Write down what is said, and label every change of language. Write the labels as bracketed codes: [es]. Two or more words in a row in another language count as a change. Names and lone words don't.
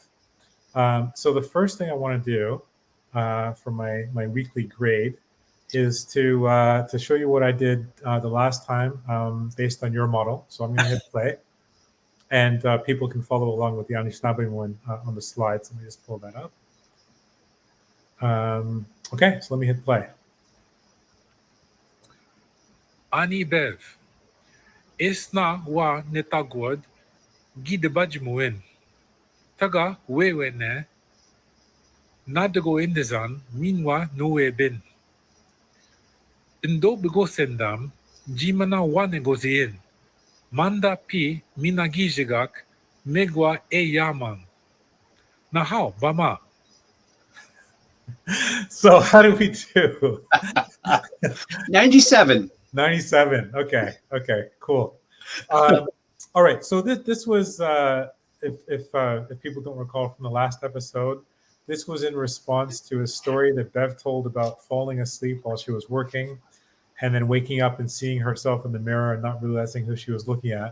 [en] So the first thing I want to do for my weekly grade is to show you what I did the last time based on your model. So I'm going to hit play, and people can follow along with the Anishinaabe one on the slides. Let me just pull that up. Okay, so let me hit play. [oj] Ani Bev, Isna wa netagwad, gidabajmuin. Taga wewene, nadago indizan, minwa nuwebin. Indo bigo sendam, jimana wa negozien. Manda pi minagijigak, megwa e yaman. Nahao, bama. [en] So how do we do? 97. 97. Okay. Okay. Cool. All right. So this was if people don't recall from the last episode, this was in response to a story that Bev told about falling asleep while she was working, and then waking up and seeing herself in the mirror and not realizing who she was looking at.